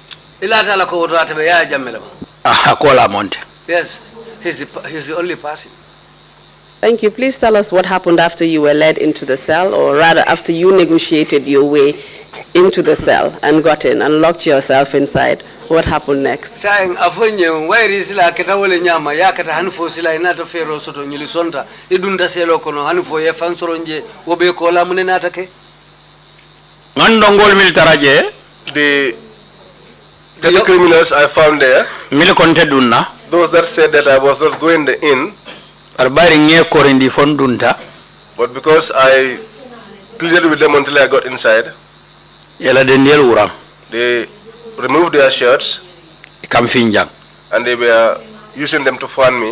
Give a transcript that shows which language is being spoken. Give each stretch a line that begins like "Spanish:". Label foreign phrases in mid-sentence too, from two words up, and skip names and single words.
English: Yes, he's the only person. Thank you. Please tell us what happened after you were led into the cell, or rather after you negotiated your way into the cell and got in and locked yourself inside. What happened next?
Mandingo: Saying afonye wairi sila ketawole nyama ya kata hanfo sila inata fero soto nyilisonta idunda selo kono hanfo ye fansoronje wobe kola munena take. Ngandongol militaraje
English: the criminals I found there, those that said that I was not going in, but because I pleaded with them until I got inside, they removed their shirts and they were using them to fan me.